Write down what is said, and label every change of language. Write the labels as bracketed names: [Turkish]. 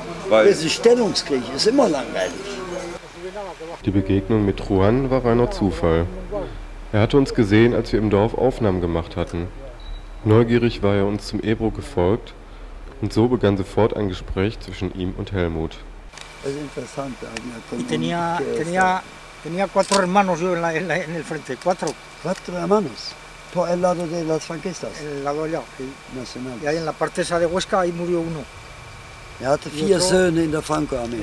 [German] Das ist ein Stellungskrieg, ist immer langweilig. Die Begegnung mit Juan war reiner Zufall. Er hatte uns gesehen, als wir im Dorf Aufnahmen gemacht hatten. Neugierig war er uns zum Ebro gefolgt und so begann sofort ein Gespräch zwischen ihm und Helmut. Das ist interessant. [Spanish] Tenía 4 hermanos yo en el frente, 4. 4 hermanos, por el lado de las franquistas. El lado allá, sí. Nacional. Y ahí en la parte esa de Huesca, ahí murió uno. [German] Er hatte 4 Söhne in der Franco-Armee.